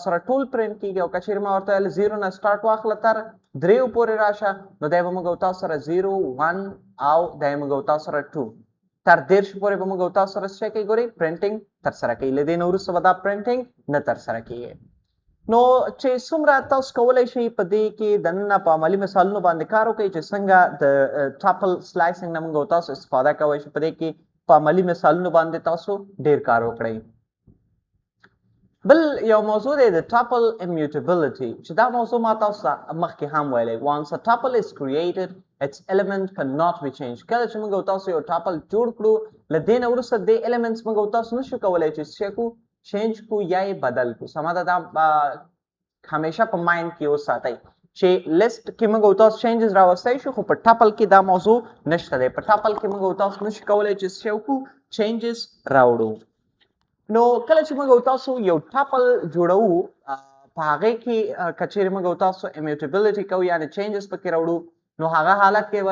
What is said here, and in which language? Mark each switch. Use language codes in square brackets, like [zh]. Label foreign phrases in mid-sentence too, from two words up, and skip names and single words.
[ps] سره ټول پرنټ کېږي او که چیرې ما ورته ویل زیرو نه سټارټ واخله تر دریو پورې راشه نو دی به موږ تاسو سره 0 1 او دی موږ تاسو سره 2 تر دېرش پورې به موږ تاسو سره څه کوي ګورئ پرنټینګ ترسره کوي له دې نه وروسته به دا پرنټینګ نه ترسره کېږي نو چې څومره تاسو کولی شئ په دې کې دننه په عملي مثالونو باندې کار وکړئ چې څنګه د [en] tuple slicing [ps] نه موږ تاسو استفاده کوئ چې په دې کې په عملي مثالونو باندې تاسو ډېر کار وکړئ بل یو موضوع دی د [en] tuple immutability [ps] چې دا موضوع ما تاسو ته مخکې هم ویلی [en] once a tuple is created its element cannot be changed [ps] کله چې موږ تاسو یو ټاپل جوړ کړو له دې نه وروسته دې elements موږ تاسو نشو کولی چې څه کو چینج کو یا یې بدل کو سمه ده دا همیشه په مایند کې وساتئ چې لیست کې موږ تاسو چینجز راوستی شو خو په ټاپل کې دا موضوع نشته دی په ټاپل کې موږ تاسو نشو کولی چې څه وکړو چینجز راوړو نو کله چې موږ تاسو یو ټاپل جوړو په هغې کې که چیرې موږ تاسو immutability کوو یعنې چینجز پکې راوړو نو هغه حالت کې به